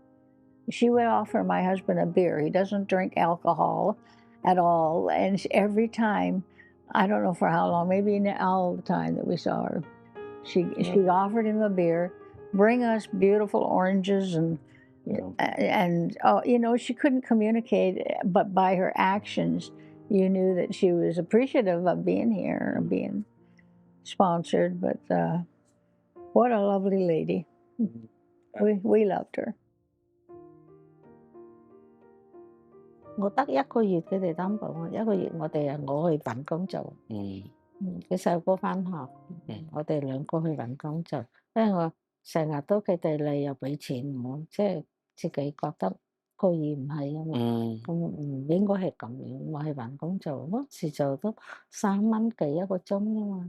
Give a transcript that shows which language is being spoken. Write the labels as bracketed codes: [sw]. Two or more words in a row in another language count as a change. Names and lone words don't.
[en] She would offer my husband a beer. He doesn't drink alcohol at all, and every time, I don't know for how long, maybe all the time that we saw her, she offered him a beer, bring us beautiful oranges, and she couldn't communicate, but by her actions, you knew that she was appreciative of being here and being sponsored. But what a lovely lady. We loved her. [yue] 我得1個月佢哋擔保我，1個月我去揾工做。佢細路哥返學，我哋2個去揾工做，因為我成日都佢哋嚟又俾錢我，即係自己覺得個意唔係啊嘛，咁唔應該係咁樣，我去揾工做，嗰時做都3蚊幾1個鐘啫嘛。